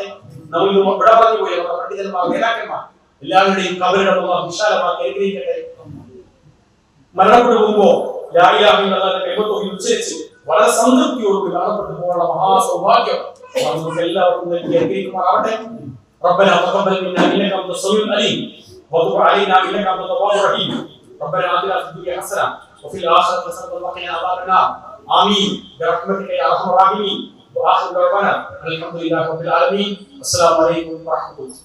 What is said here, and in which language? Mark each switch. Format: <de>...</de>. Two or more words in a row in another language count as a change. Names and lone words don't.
<ml>നമ്മൾ ഇവിടെ പറഞ്ഞു പോയ നമ്മുടെ പണ്ഡിതന്മാർ, നേതാക്കന്മാർ എല്ലാവരുടെയും കബറിടം അല്ലാഹു വിശാലമാക്കി അനുഗ്രഹിക്കട്ടെ. മരണപ്പെട്ടു പോകുമ്പോൾ</ml> <ar>لا إله إلا الله</ar> <ml>കലിമത്ത് ഉച്ചരിച്ച് വളരെ സംതൃപ്തിയോടുകൂടി മരണപ്പെട്ടു പോകാനുള്ള മഹാസൗഭാഗ്യം നമുക്ക് എല്ലാവർക്കും നൽകി അനുഗ്രഹിക്കുമാറാവട്ടെ.</ml> <ar>ربنا تقبل منا انك انت السميع العليم وتب علينا انك انت التواب الرحيم. ربنا آتنا في الدنيا حسنه وفي الاخره حسنه وقنا عذاب النار. آمين برحمتك يا ارحم الراحمين. واخر دعوانا الحمد لله رب العالمين. السلام عليكم ورحمه الله.</ar>